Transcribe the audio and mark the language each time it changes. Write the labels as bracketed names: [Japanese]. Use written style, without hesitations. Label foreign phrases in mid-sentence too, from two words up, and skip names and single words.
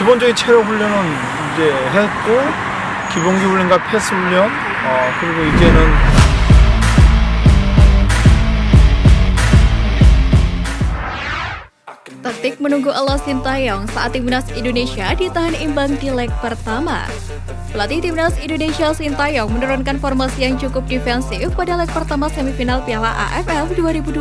[Korean] 기본적인 체력 훈련은 이제 했고, 기본기 훈련과 패스 훈련, 그리고 이제는 [Indonesian] Taktik menunggu Allah Sintayong saat Timnas Indonesia ditahan imbang di leg pertama. Pelatih Timnas Indonesia Sintayong menurunkan formasi yang cukup defensif pada leg pertama semifinal Piala AFF 2022.